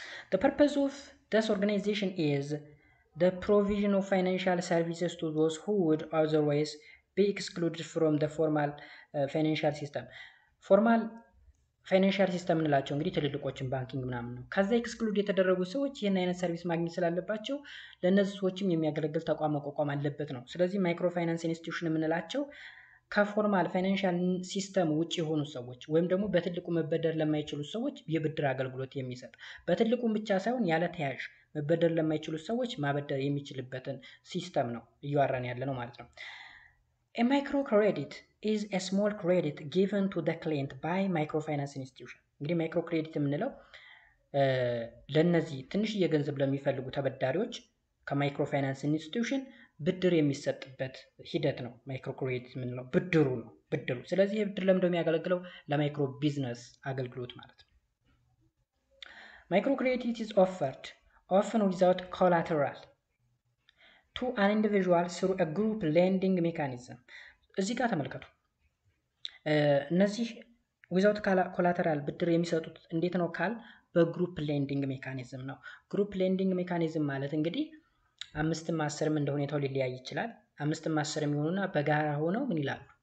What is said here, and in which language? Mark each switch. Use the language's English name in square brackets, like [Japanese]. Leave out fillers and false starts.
[English] The purpose of this organization is the provision of financial services to those who would otherwise be excluded from the formal financial system. [Amharic] Formal ፋይናንሻል ሲስተም እንላቸው እንግዲህ ትልልቆችን ባንኪንግ ምናምን ነው። ከዛ ኤክስክሉድ የተደረጉ ሰዎች ይህን አይነት ሰርቪስ ማግኘት ስላለባቸው ለእነዚህ ሰዎችም የሚያገለግል ተቋም መቋቋም አለበት ነው። ስለዚህ ማይክሮ ፋይናንስ ኢንስቲትዩሽን የምንላቸው ከፎርማል ፋይናንሻል ሲስተም ውጭ የሆኑ ሰዎች ወይም ደግሞ በትልቁ መበደር ለማይችሉ ሰዎች የብድር አገልግሎት የሚሰጥ በትልቁም ብቻ ሳይሆን ያለ ተያዥ መበደር ለማይችሉ ሰዎች ማበደር የሚችልበትን ሲስተም ነው እያወራን ያለ ነው ማለት ነው። [English] A microcredit is a small credit given to the client by microfinance institution. [Amharic] እንግዲህ ማይክሮክሬዲት የምንለው ለነዚህ ትንሽ የገንዘብ ለሚፈልጉ ተበዳሪዎች ከማይክሮፋይናንስ ኢንስቲትዩሽን ብድር የሚሰጥበት ሂደት ነው። ማይክሮክሬዲት የምንለው ብድሩ ነው ብድሩ። ስለዚህ ይህ ብድር ለምንድነው የሚያገለግለው? ለማይክሮ ቢዝነስ አገልግሎት ማለት ነው። [English] ማይክሮክሬዲት is offered often without collateral to an individual through a group lending mechanism. [Amharic] እዚህ ጋር ተመልከቱ። እነዚህ ዊዛውት ኮላተራል ብድር የሚሰጡት እንዴት ነው ካል በግሩፕ ሌንዲንግ ሜካኒዝም ነው። ግሩፕ ሌንዲንግ ሜካኒዝም ማለት እንግዲህ 5ም 10ም እንደ ሁኔታው ሊለያይ ይችላል። 5ም 10ም ይሆኑና በጋራ ሆነው ምን ይላሉ?